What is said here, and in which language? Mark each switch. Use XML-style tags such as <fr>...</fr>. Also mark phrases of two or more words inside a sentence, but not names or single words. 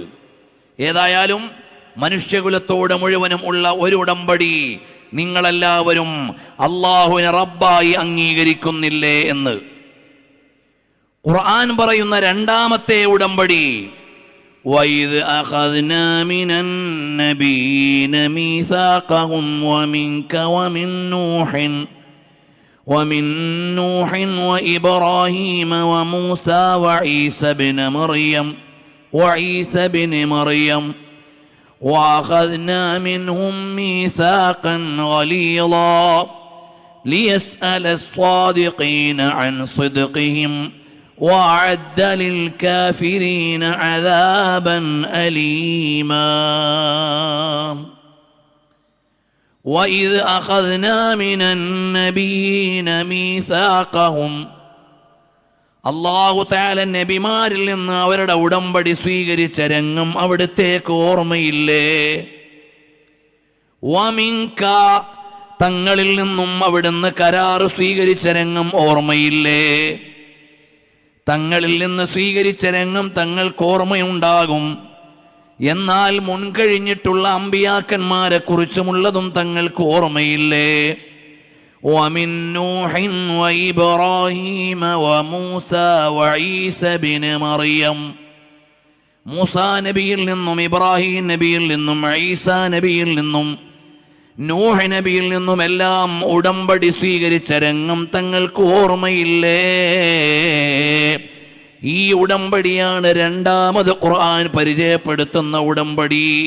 <ml>ഏതായാലും മനുഷ്യകുലത്തോട് മുഴുവനും ഉള്ള ഒരു ഉടമ്പടി നിങ്ങളെല്ലാവരും അല്ലാഹുവിനെ റബ്ബായി അംഗീകരിക്കുന്നില്ലേ എന്ന് ഖുർആൻ പറയുന്ന രണ്ടാമത്തെ ഉടമ്പടി,</ml> <ar>وإذ أخذنا من النبيين ميثاقهم ومنك ومن نوح وإبراهيم وموسى وعيسى بن مريم وأخذنا منهم ميثاقا غليظا ليسأل الصادقين عن صدقهم وأعد للكافرين عذابا أليما. وإذ أخذنا من النبيين ميثاقهم.</ar> <ml>അല്ലാഹു തആല നബിമാരിൽ നിന്ന് അവരുടെ ഉടമ്പടി സ്വീകരിച്ച രംഗം അവിടുത്തേക്ക് ഓർമ്മയില്ലേ? വമിൻക, തങ്ങളിൽ നിന്നും അവിടുന്ന് കരാർ സ്വീകരിച്ച രംഗം ഓർമ്മയില്ലേ? തങ്ങളിൽ നിന്ന് സ്വീകരിച്ച രംഗം തങ്ങൾക്ക് ഓർമ്മയുണ്ടാകും. എന്നാൽ മുൻകഴിഞ്ഞിട്ടുള്ള അമ്പിയാക്കന്മാരെ കുറിച്ചുമുള്ളതും തങ്ങൾക്ക് ഓർമ്മയില്ലേ?</ml> <ar>ومن نوح وإبراهيم وموسى وعيسى بن مريم.</ar> <ml>മൂസാ നബിയിൽ നിന്നും ഇബ്രാഹിം നബിയിൽ നിന്നും ഈസാ നബിയിൽ നിന്നും നൂഹ് നബിയിൽ നിന്നും എല്ലാം ഉടമ്പടി സ്വീകരിച്ച രംഗം തങ്ങൾക്ക് ഓർമ്മയില്ലേ? ഈ ഉടമ്പടിയാണ് രണ്ടാമത് ഖുർആൻ പരിചയപ്പെടുത്തുന്ന ഉടമ്പടി.</ml>